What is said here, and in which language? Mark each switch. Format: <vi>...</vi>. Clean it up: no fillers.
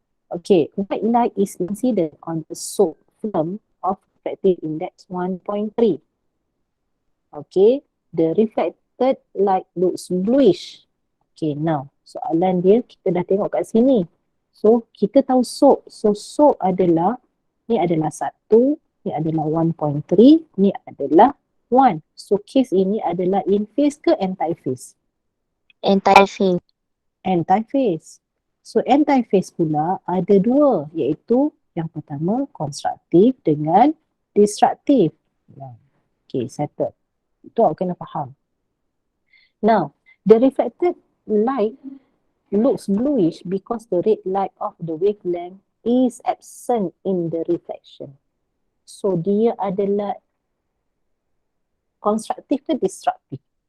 <en>Okay, white light is incident on the soap film of refractive index 1.3. Okay, the reflected light looks bluish.</en> <ms>Okay, now soalan dia kita dah tengok kat sini. So, kita tahu soap. So, soap adalah, ni adalah 1, ni adalah 1.3, ni adalah 1. So, case ini adalah in phase ke anti-phase?</ms> <en>Anti-phase.</en> <ms>Anti-phase. So anti-phase pula ada dua, iaitu yang pertama konstruktif dengan destruktif. Okay, settle. Itu awak kena faham.</ms> <en>Now, the reflected light looks bluish because the red light of the wavelength is absent in the reflection.</en> <ms>So dia adalah konstruktif ke destruktif?</ms>